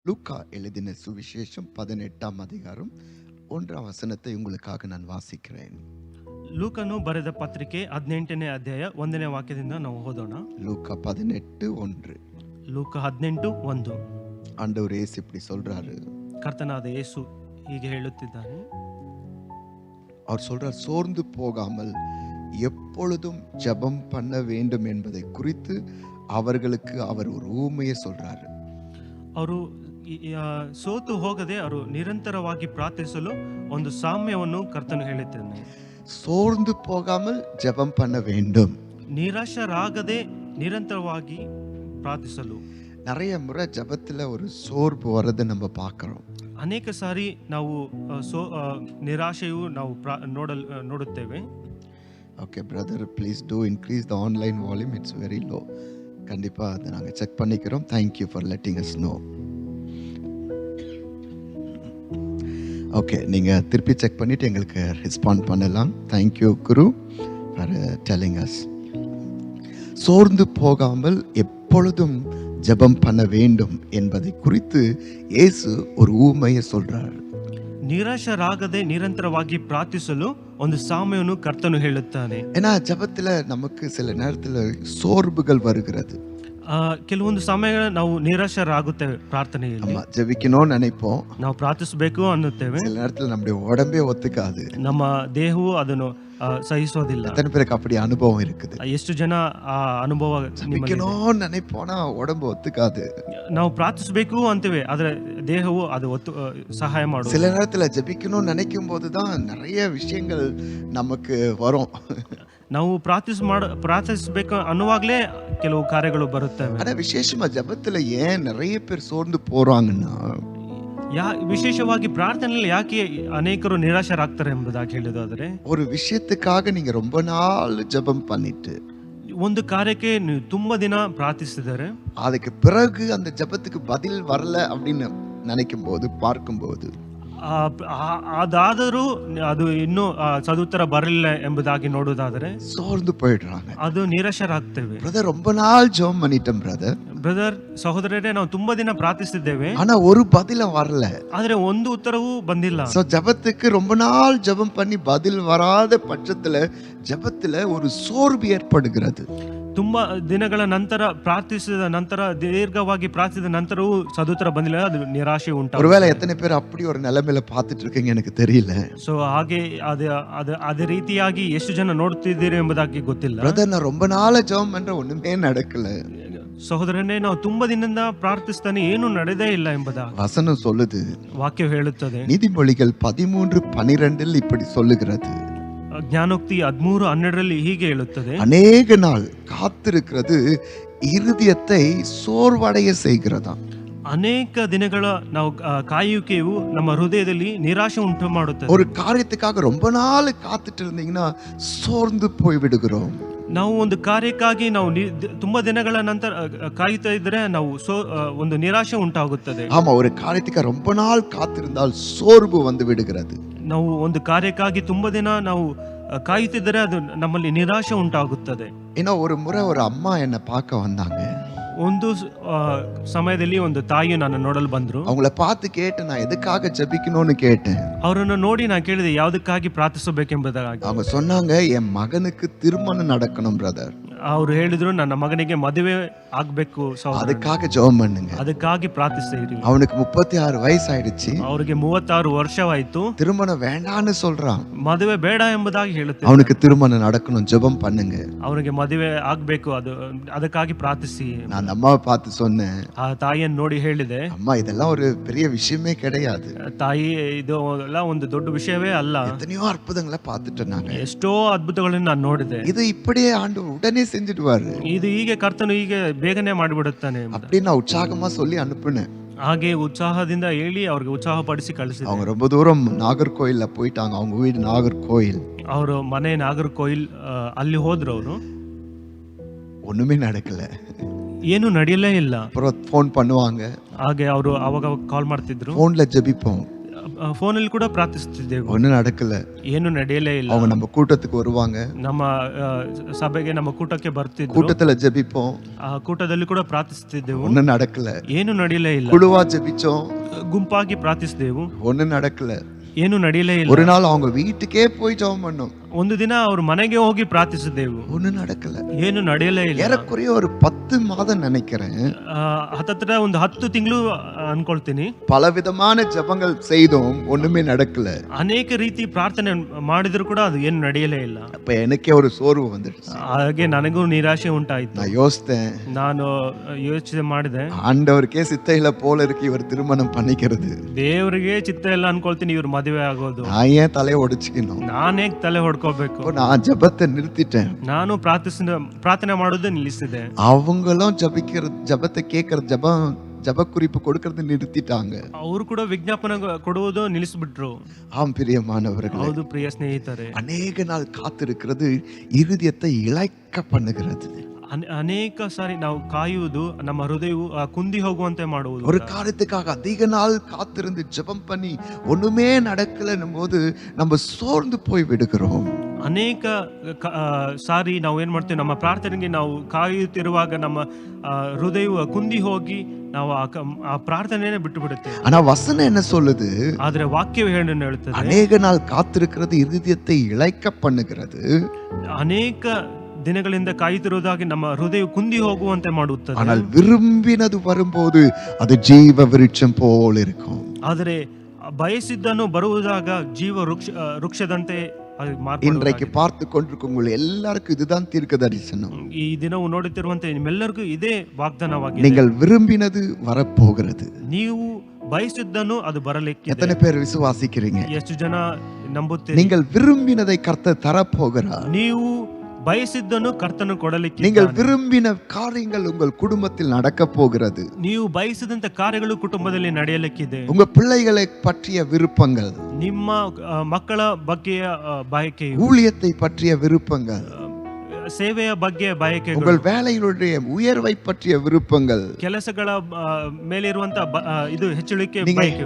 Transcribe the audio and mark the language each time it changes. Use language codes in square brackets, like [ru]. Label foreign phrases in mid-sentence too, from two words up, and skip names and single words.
[ta] லூக்கா எழுதின சுவிசேஷம் 18ஆம் அதிகாரம் 1ஆம் வசனத்தை உங்களுக்காக நான் வாசிக்கிறேன். [kn] ಲೂಕನು ಬರೆದ ಪತ್ರಿಕೆ 18ನೇ ಅಧ್ಯಾಯ 1ನೇ ವಾಕ್ಯದಿಂದ ನಾವು ಓದೋಣ. [ta] லூக்கா 18:1. [kn] ಲೂಕ 18:1. [ta] ஆண்டவர் இயேசு இப்படி சொல்றாரு. [kn] ಕರ್ತನಾದ ಯೇಸು ಹೀಗೆ ಹೇಳುತ್ತಿದ್ದಾನೆ. [ta] அவர் சொல்றார், சோர்ந்து போகாமல் எப்பொழுதும் ஜெபம் பண்ண வேண்டும் என்பதை குறித்து அவர்களுக்கு அவர் ஒரு ஊமையை சொல்றாரு. [kn] ಅವರು ಸೋತು ಹೋಗದೆ ಅವರು ನಿರಂತರವಾಗಿ ಪ್ರಾರ್ಥಿಸಲು ಒಂದು ಸಾಮ್ಯವನ್ನು ಕರ್ತನು ಹೇಳುತ್ತಾನೆ. [ta] சோர்ந்து போகாமல் ஜெபம் பண்ண வேண்டும். [kn] ನಿರಾಶರಾಗದೆ ನಿರಂತರವಾಗಿ ಪ್ರಾರ್ಥಿಸಲು. [ta] நிறைய முறை ஜெபத்துல ஒரு சோர்வு வரதை நம்ம பார்க்கிறோம். [kn] ಅನೇಕ ಸಾರಿ ನಾವು ನಿರಾಶೆಯು ನಾವು ನೋಡುತ್ತೇವೆ. [en] Okay brother, please do increase the online volume, it's very low. [ta] கண்டிப்பாக அதை நாங்கள் செக் பண்ணிக்கிறோம். [en] Thank you for letting us know. [ta] ஓகே, நீங்கள் திருப்பி செக் பண்ணிவிட்டு எங்களுக்கு ரெஸ்பாண்ட் பண்ணலாம். [en] Thank you guru for telling us. [ta] சோர்ந்து போகாமல் எப்பொழுதும் ஜெபம் பண்ண வேண்டும் என்பதை குறித்து இயேசு ஒரு ஊமையை சொல்றார். [kn] ನಿರಾಶರಾಗದೆ ನಿರಂತರವಾಗಿ ಪ್ರಾರ್ಥಿಸಲು ಒಂದು ಸಾಮ್ಯವನ್ನು ಕರ್ತನು ಹೇಳುತ್ತಾನೆ. [ta] ஏன்னா ஜெபத்துல நமக்கு சில நேரத்துல சோர்வுகள் வருகிறது. [kn] ಕೆಲವೊಂದು ಸಮಯಗಳ ನಾವು ನಿರಾಶರಾಗುತ್ತೇವೆ ಪ್ರಾರ್ಥನೆಯಲ್ಲಿ. [ta] நம்ம ஜெபிக்கணும்னு நினைப்போம், [kn] ನಾವು ಪ್ರಾರ್ಥಿಸಬೇಕು ಅನ್ನುತ್ತೇವೆ. [ta] சில நேரத்துல நம்முடைய உடம்பே ஒத்துக்காது. [kn] ನಮ್ಮ ದೇಹವು ಅದನ್ನು ಸಹಿಸೋದಿಲ್ಲ. [ta] எத்தனை பேருக்கு அப்படி அனுபவம் இருக்குது? [kn] ಎಷ್ಟು ಜನ ಆ ಅನುಭವ [ta] ஜெபிக்கணும்னு நினைப்போனா உடம்பு ஒத்துக்காது. [kn] ನಾವು ಪ್ರಾರ್ಥಿಸಬೇಕು ಅಂತೇವೆ, ಆದ್ರೆ ದೇಹವು ಅದು ಸಹಾಯ ಮಾಡುತ್ತೆ. [ta] சில நேரத்துல ஜெபிக்கணும்னு நினைக்கும் போதுதான் நிறைய விஷயங்கள் நமக்கு வரும். [kn] ನಾವು ಪ್ರಾರ್ಥಿಸಬೇಕು ಅನ್ನುವಾಗಲೇ ಕೆಲವು ಕಾರ್ಯಗಳು ಬರುತ್ತವೆ. [ta] ஆனா விசேஷமா ஜெபத்துல ஏன் நிறைய பேர் சோர்ந்து போறாங்கன்னா, [kn] ವಿಶೇಷವಾಗಿ ಪ್ರಾರ್ಥನೆಯಲ್ಲಿ ಯಾಕೆ ಅನೇಕರು ನಿರಾಶರಾಗ್ತಾರೆ ಎಂಬುದಾಗಿ ಹೇಳಿದಾದ್ರೆ, [ta] ஒரு விஷயத்துக்காக நீங்க ரொம்ப நாள் ஜெபம் பண்ணிட்டு [kn] ಒಂದು ಕಾರ್ಯಕ್ಕೆ ನೀವು ತುಂಬಾ ದಿನ ಪ್ರಾರ್ಥಿಸಿದರೆ [ta] அதுக்கு பிறகு அந்த ஜெபத்துக்கு பதில் வரல அப்படின்னு நினைக்கும் போது, பார்க்கும்போது, [kn] ಅದಾದರೂ ಅದು ಇನ್ನೂ ಸದುತ್ತರ ಬರಲಿಲ್ಲ ಎಂಬುದಾಗಿ ನೋಡುವುದಾದರೆ [ta] சோர்ந்து போயிடுறாங்க. [kn] ಅದು ನಿರಾಶರಾಗ್ತೇವೆ. [ta] பிரதர், ரொம்ப நாள் ஜெபம் பண்ணிட்டேன் [kn] ಬ್ರದರ್, ಸಹೋದರರೇ, ನಾವು ತುಂಬಾ ದಿನ ಪ್ರಾರ್ಥಿಸಿದ್ದೇವೆ, [ta] ஆனா ஒரு பதில வரல. [kn] ಆದ್ರೆ ಒಂದು ಉತ್ತರವೂ ಬಂದಿಲ್ಲ. [ta] சோ ஜெபத்துக்கு ரொம்ப நாள் ஜெபம் பண்ணி பதில் வராத பட்சத்துல ஜெபத்துல ஒரு சோர்வு ஏற்படுகிறது. [kn] ತುಂಬಾ ದಿನಗಳ ನಂತರ ಪ್ರಾರ್ಥಿಸಿದ ನಂತರ, ದೀರ್ಘವಾಗಿ ಪ್ರಾರ್ಥಿಸಿದ ನಂತರವೂ ಸದುತ್ತರ ಬಂದಿಲ್ಲ, ಅದು ನಿರಾಶೆ ಉಂಟು. [ta] ஒருவேளை எத்தனை பேர் அப்படி ஒரு நிலைமையில பார்த்துட்டு இருக்கீங்க எனக்கு தெரியல. [kn] ಸೊ ಹಾಗೆ ಅದೇ ರೀತಿಯಾಗಿ ಎಷ್ಟು ಜನ ನೋಡ್ತಿದ್ದೀರಿ ಎಂಬುದಾಗಿ ಗೊತ್ತಿಲ್ಲ. [ta] பிரதர், நான் ரொம்ப நாள் ஜெபம் பண்ற ஒண்ணுமே நடக்கல. [kn] ಸಹೋದರನೇ, ನಾವು ತುಂಬಾ ದಿನದಿಂದ ಪ್ರಾರ್ಥಿಸ್ತಾನೆ, ಏನು ನಡೆದೇ ಇಲ್ಲ ಎಂಬುದಾಗಿ [ta] வசனம் சொல்லுது. [kn] ವಾಕ್ಯ ಹೇಳುತ್ತದೆ. [ta] நீதிமொழிகள் 13:12 இப்படி சொல்லுகிறது. [kn] ಜ್ಞಾನೋಕ್ತಿ 13:12 ಹೀಗೆ ಹೇಳುತ್ತದೆ. [ta] அநேக நாள் காத்திருக்கிறது இருதயத்தை சோர்வடைய செய்கிறதா. [kn] ಅನೇಕ ದಿನಗಳ ನಾವು ಕಾಯುವಿಕೆಯು ನಮ್ಮ ಹೃದಯದಲ್ಲಿ ನಿರಾಶೆ ಉಂಟು ಮಾಡುತ್ತದೆ. [ta] ஒரு காரியத்துக்காக ரொம்ப நாள் காத்துட்டு இருந்தீங்கன்னா சோர்ந்து போய் விடுகிறோம். [kn] ನಾವು ಒಂದು ಕಾರ್ಯಕ್ಕಾಗಿ ನಾವು ತುಂಬಾ ದಿನಗಳ ನಂತರ ಕಾಯುತ್ತಾ ಇದ್ರೆ ನಾವು ಒಂದು ನಿರಾಶೆ ಉಂಟಾಗುತ್ತದೆ. [ta] ஆமா, ஒரு காரியத்துக்கு ரொம்ப நாள் காத்திருந்தால் சோர்வு வந்து விடுகிறது. [kn] ನಾವು ಒಂದು ಕಾರ್ಯಕ್ಕಾಗಿ ತುಂಬಾ ದಿನ ನಾವು ಕಾಯುತ್ತಿದ್ದರೆ ಅದು ನಮ್ಮಲ್ಲಿ ನಿರಾಶೆ ಉಂಟಾಗುತ್ತದೆ. [ta] ஏன்னா ஒரு முறை ஒரு அம்மா என்னை பார்க்க வந்தாங்க. [kn] ಒಂದು ಸಮಯದಲ್ಲಿ ಒಂದು ತಾಯಿಯು ನನ್ನ ನೋಡಲು ಬಂದ್ರು. [ta] அவங்கள பார்த்து கேட்டு நான் எதுக்காக ஜெபிக்கணும்னு கேட்டேன். [kn] ಅವರನ್ನು ನೋಡಿ ನಾನು ಕೇಳಿದೆ ಯಾವುದಕ್ಕಾಗಿ ಪ್ರಾರ್ಥಿಸಬೇಕೆಂಬುದಾಗಿ. [ta] அவங்க சொன்னாங்க, என் மகனுக்கு திருமணம் நடக்கணும் பிரதர். [kn] ಅವರು ಹೇಳಿದ್ರು, ನನ್ನ ಮಗನಿಗೆ ಮದುವೆ ಆಗ್ಬೇಕು, [ta] அதுக்காக ஜெபம் பண்ணுங்க. [kn] ಅದಕ್ಕಾಗಿ ಪ್ರಾರ್ಥಿಸಿರಿ. [ta] அவனுக்கு 36 ವಯಸ್ಸು ஆயிடுச்சு. [kn] ಅವರಿಗೆ 36 ವರ್ಷವಾಯ್ತು. [ta] திருமணம் வேண்டான்னு சொல்றான். [kn] ಮದುವೆ ಬೇಡ ಎಂಬುದಾಗಿ ಹೇಳುತ್ತೆ. [ta] அவனுக்கு திருமணம் நடக்கணும், ஜெபம் பண்ணுங்க. [kn] ಅವರಿಗೆ ಮದುವೆ ಆಗ್ಬೇಕು, ಅದಕ್ಕಾಗಿ ಪ್ರಾರ್ಥಿಸಿ. [ta] நான் அந்த அம்மாவை பார்த்து சொன்னேன், [kn] ಆ ತಾಯಿಯನ್ನು ನೋಡಿ ಹೇಳಿದೆ, [ta] அம்மா இதெல்லாம் ஒரு பெரிய விஷயமே கிடையாது. [kn] ತಾಯಿ, ಇದು ಎಲ್ಲ ಒಂದು ದೊಡ್ಡ ವಿಷಯವೇ ಅಲ್ಲ. [ta] எத்தனையோ அற்புதங்களை பார்த்துட்டேன் நாங்க. [kn] ಎಷ್ಟೋ ಅದ್ಭುತಗಳನ್ನು ನಾನು ನೋಡಿದೆ. [ta] இது இப்படியே ஆண்டவர் உடனே செஞ்சிடுவாரு. [kn] ಇದು ಹೀಗೆ ಕರ್ತನು ಹೀಗೆ ಬೇಗನೆ ಮಾಡಿಬಿಡುತ್ತಾನೆ [ta] அப்படின்னு நான் உற்சாகமா சொல்லி அனுப்புனேன். [kn] ಹಾಗೆ ಉತ್ಸಾಹದಿಂದ ಹೇಳಿ ಅವ್ರಿಗೆ ಉತ್ಸಾಹ ಪಡಿಸಿ ಕಳಿಸಿದೆ. [ta] அவங்க ரொம்ப தூரம் நாகர்கோயில்ல போயிட்டாங்க. அவங்க வீடு நாகர்கோயில். [kn] ಅವರು ಮನೆ ನಾಗರ್ಕೋಯಿಲ್, ಅಲ್ಲಿ ಹೋದ್ರು. ಅವರು [ta] ஒண்ணுமே நடக்கல. [kn] ಏನು ನಡೆಯಲೇ ಇಲ್ಲ. [ta] அப்புறம் ஃபோன் பண்ணுவாங்க. [kn] ಹಾಗೆ ಅವರು ಅವಾಗ ಕಾಲ್ ಮಾಡ್ತಿದ್ರು. [ta] ஃபோன்ல ஜெபிப்போம். [kn] ಫೋನಲ್ಲಿ ಕೂಡ ಪ್ರಾರ್ಥಿಸುತ್ತಿದ್ದೆವು. [ta] ஒன்றும் நடக்கல. [kn] ಏನು ನಡೆಯಲೇ ಇಲ್ಲ. [ta] அவங்க நம்ம கூட்டத்துக்கு வருவாங்க, [kn] ನಮ್ಮ ಸಭೆಗೆ ನಮ್ಮ ಕೂಟಕ್ಕೆ ಬರ್ತಿದ್ರು, [ta] கூட்டத்துல ஜெபிப்போம், [kn] ಆ ಕೂಟದಲ್ಲಿ ಕೂಡ ಪ್ರಾರ್ಥಿಸುತ್ತಿದ್ದೆವು. [ta] ஒன்றும் நடக்கல. [kn] ಏನು ನಡೆಯಲೇ ಇಲ್ಲ. [ta] குழுவா ஜெபிச்சோம், [kn] ಗುಂಪಾಗಿ ಪ್ರಾರ್ಥಿಸಿದೆವು. [ta] ஒன்றும் நடக்கல. [kn] ಏನು ನಡೆಯಲೇ ಇಲ್ಲ. [ta] ஒரு நாள் அவங்க வீட்டுக்கே போய் ஜெபம் பண்ணோம், [kn] ಒಂದು ದಿನ ಅವ್ರ ಮನೆಗೆ ಹೋಗಿ ಪ್ರಾರ್ಥಿಸಿದೆವು. [ta] ஒன்றும் நடக்கல. [kn] ಏನು ನಡೆಯಲೇ ಇಲ್ಲ. [ta] ஏறக்குறைய ஒரு 10 மாதம் நினைக்கிறேன். [kn] ಹತ್ತತ್ರ ಒಂದು 10 ತಿಂಗಳು ಅನ್ಕೊಳ್ತೀನಿ. [ta] பலவிதமான ஜெபங்கள் செய்தோம், ஒண்ணுமே நடக்கல. [kn] ಅನೇಕ ರೀತಿ ಪ್ರಾರ್ಥನೆ ಮಾಡಿದ್ರು ಕೂಡ ಅದು ಏನು ನಡೆಯಲೇ ಇಲ್ಲ. [ta] அப்ப எனக்கே ஒரு சோர்வு வந்துடுச்சு. [kn] ಹಾಗೆ ನನಗೂ ನಿರಾಶೆ ಉಂಟಾಯ್ತು. [ta] நான் யோசித்தேன், [kn] ನಾನು ಯೋಚನೆ ಮಾಡಿದೆ, [ta] ஆண்டவருக்கே சித்த இல்ல போல இருக்கு இவர் திருமணம் பண்ணிக்கிறது. [kn] ದೇವರಿಗೆ ಚಿತ್ತ ಇಲ್ಲ ಅನ್ಕೊಳ್ತೀನಿ ಇವ್ರ ಮದುವೆ ಆಗೋದು. [ta] நான் ஏன் தலையை ஒடிச்சுக்கணும்? [kn] ನಾನೇ ತಲೆ ಹೊಡ್ಕೋಬೇಕು. [ta] நான் ஜெபத்தை நிறுத்திட்டேன். [kn] ನಾನು ಪ್ರಾರ್ಥನೆ ಮಾಡೋದು ನಿಲ್ಲಿಸಿದೆ. [ta] அவங்களும் ஜெபத்தை கேட்கற ஜெப குறிப்பு கொடுக்கறது நிறுத்திட்டாங்க. [kn] ಅವರು ಕೂಡ ವಿಜ್ಞಾಪನೆ ಕೊಡುವುದು ನಿಲ್ಲಿಸ್ಬಿಟ್ರು. [ta] ஆம் பிரியமானவர்களே, [kn] ಹೌದು ಪ್ರಿಯ ಸ್ನೇಹಿತರೆ, [ta] அநேக நாள் காத்திருக்கிறது இருதயத்தை இளைக்க பண்ணுகிறது. [kn] ಅನೇಕ ಸಾರಿ ನಾವು ಕಾಯುವುದು ನಮ್ಮ ಹೃದಯವು ಕುಂದಿ ಹೋಗುವಂತೆ ಮಾಡುವುದು. [ta] ஒரு காரியத்துக்காக அதிக நாள் காத்திருந்து ஜெபம் பண்ணி ஒண்ணுமே நடக்கலன்னும் போது நம்ம சோர்ந்து போய் விடுகிறோம். [kn] ಅನೇಕ ಸಾರಿ ನಾವು ಏನ್ ಮಾಡ್ತೀವಿ, ನಮ್ಮ ಪ್ರಾರ್ಥನೆಗೆ ನಾವು ಕಾಯುತ್ತಿರುವಾಗ ನಮ್ಮ ಹೃದಯವು ಕುಂದಿ ಹೋಗಿ ನಾವು ಆ ಪ್ರಾರ್ಥನೆನೇ ಬಿಟ್ಟು ಬಿಡುತ್ತೇವೆ. [ta] ஆனா வசனம் என்ன சொல்லுது? [kn] ಆದ್ರೆ ವಾಕ್ಯವು ಏನು ಹೇಳುತ್ತದೆ? [ta] அநேக நாள் காத்திருக்கிறது இருதயத்தை இளைக்க பண்ணுகிறது. [kn] ಅನೇಕ ದಿನಗಳಿಂದ ಕಾಯುತ್ತಿರುವುದಾಗಿ ನಮ್ಮ ಹೃದಯ ಕುಂದಿ ಹೋಗುವಂತೆ ಮಾಡುತ್ತದೆ. [ta] ஆனால் விரும்பினது வரும்போது அது ஜீவ விருட்சம் போல இருக்கும். [kn] ಆದರೆ ಬಯಸಿದ್ದನ್ನು ಬರುವುದಾಗ ಜೀವ ವೃಕ್ಷದಂತೆ [ta] இன்றைக்கு பார்த்து கொண்டிருக்கும் எல்லாருக்கும் இதுதான் தீர்க்க தரிசனம். [kn] ಈ ದಿನವು ನೋಡುತ್ತಿರುವಂತೆ ನಿಮ್ಮೆಲ್ಲರಿಗೂ ಇದೇ ವಾಗ್ದಾನವಾಗಿದೆ. [ta] நீங்கள் விரும்பினது வரப்போகிறது. [kn] ನೀವು ಬಯಸಿದ್ದನ್ನು ಅದು ಬರಲಿಕ್ಕೆ. [ta] எத்தனை பேர் விசுவாசிக்கிறீங்க? [kn] ಎಷ್ಟು ಜನ ನಂಬುತ್ತೀರಿ? [ta] நீங்கள் விரும்பினதை கர்த்தர் தரப்போகிறார். [kn] ನೀವು ಬಯಸಿದ್ದನ್ನು ಕರ್ತನು ಕೊಡಲಿಕ್ಕೆ. [ta] நீங்கள் விரும்பின காரியங்கள் உங்கள் குடும்பத்தில் நடக்க போகிறது. [kn] ನೀವು ಬಯಸಿದಂತ ಕಾರ್ಯಗಳು ಕುಟುಂಬದಲ್ಲಿ ನಡೆಯಲಿಕ್ಕಿದೆ. [ta] உங்க பிள்ளைகளை பற்றிய விருப்பங்கள், [kn] ನಿಮ್ಮ ಮಕ್ಕಳ ಬಗ್ಗೆಯ ಬಯಕೆಯು, [ta] ஊழியத்தை பற்றிய விருப்பங்கள், [kn] ಸೇವೆಯ ಬಗ್ಗೆ ಬಯಕೆಗಳು, [ta] உங்கள் வேலைகளுடைய உயர்வை பற்றிய விருப்பங்கள், [kn] ಕೆಲಸಗಳ ಮೇಲಿರುವಂತ ಇದು ಹೆಚ್ಚುಳಿಕೆ ಬಯಕೆಗಳು,